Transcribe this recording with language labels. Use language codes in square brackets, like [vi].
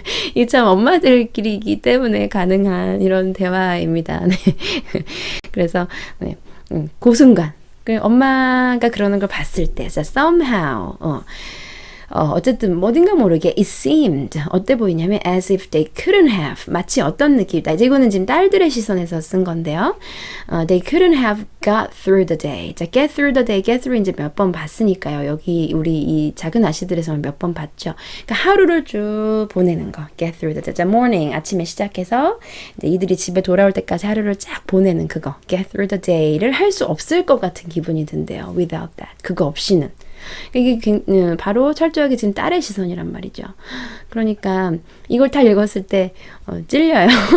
[ko] 이게 참 엄마들끼리이기 때문에 가능한 이런 대화입니다. 네. 그래서 네. 그 순간 엄마가 그러는 걸 봤을 때 somehow 어쨌든 어딘가 모르게 it seemed 어때 보이냐면 [en] as if they couldn't have [ko] 마치 어떤 느낌이다. 이제 이거는 지금 딸들의 시선에서 쓴 건데요. [en] They couldn't have got through the day. 자, get through the day, get through [ko] 이제 몇 번 봤으니까요. 여기 우리 이 작은 아씨들에서는 몇 번 봤죠. 그러니까 하루를 쭉 보내는 거. [en] get through the day. [ko] 자, morning 아침에 시작해서 이제 이들이 집에 돌아올 때까지 하루를 쫙 보내는 그거. [en] get through the day [ko] 를 할 수 없을 것 같은 기분이 든대요. [en] without that. [ko] 그거 없이는. 이게 바로 철저하게 지금 딸의 시선이란 말이죠. 그러니까 이걸 다 읽었을 때 찔려요.